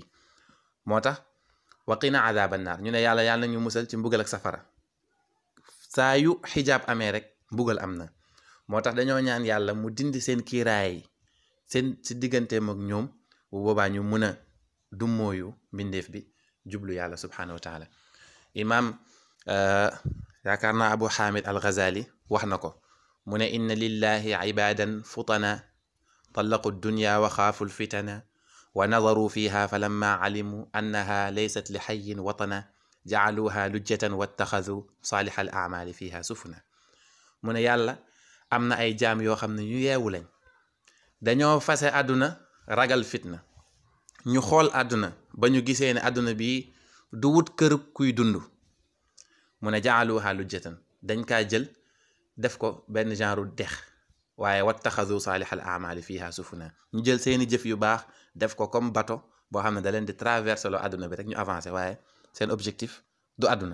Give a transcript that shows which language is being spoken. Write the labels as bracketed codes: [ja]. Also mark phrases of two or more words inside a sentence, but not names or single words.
[wo] moo tax [ar] وقنا عذاب النار [wo] ñu ne yàlla nañu musal ci mbugal ak safara saa yu xijaab amee rek mbugal am na moo tax dañoo ñaan yàlla mu dindi seen kiiraay seen si digganteem ak ñoom bu boobaa ñu mun a dummóoyu mbindeef bi jublu yàlla [ar] سبحانه وتعالى. [wo] imam yaakaar naa Abu Hamid al Ghazali wax na ko mu ne [ar] إن لله عبادا فطنا طلقوا الدنيا وخافوا الفتن ونظروا فيها فلما علموا أنها ليست لحي وطنا جعلوها لجة واتخذوا صالح الأعمال فيها سفنا. [wo] mu ne yàlla am na ay jaam yoo xam ne ñu yeewu lañ dañoo fase àdduna ragal fitna ñu xool àdduna ba ñu gisee ne àdduna bi du wut kër kuy dund mu ne [ar] جعلوها لجة [wo] dañ kaa jël def ko benn genre dex waaye [ar] واتخذوا صالح الأعمال فيها سفنا [wo] ñu jël seeni jëf yu baax def ko [fr] comme bateau [wo] boo xam ne da leen di traverser loo àdduna bi rek ñu avancé waaye seen objectif du àdduna.